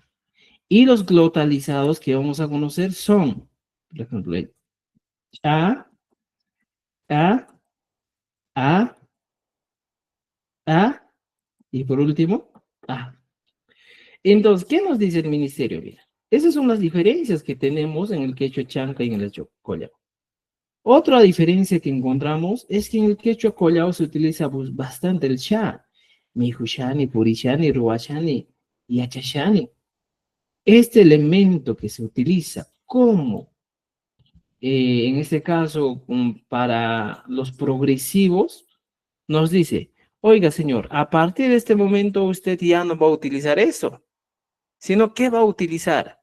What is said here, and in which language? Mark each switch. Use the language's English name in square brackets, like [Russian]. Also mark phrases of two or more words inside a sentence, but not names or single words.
[Spanish] Y los glotalizados que vamos a conocer son, por ejemplo, el cha, a, a, a, y por último, a. Entonces, ¿qué nos dice el ministerio? Mira, esas son las diferencias que tenemos en el quechua chanca y en el quechua collao. Otra diferencia que encontramos es que en el quechua collao se utiliza bastante el sha, [Quechua] mijushani, purishani, ruachani y achashani. [Spanish] Este elemento que se utiliza como, en este caso, para los progresivos, nos dice, oiga señor, a partir de este momento usted ya no va a utilizar eso, sino ¿qué va a utilizar?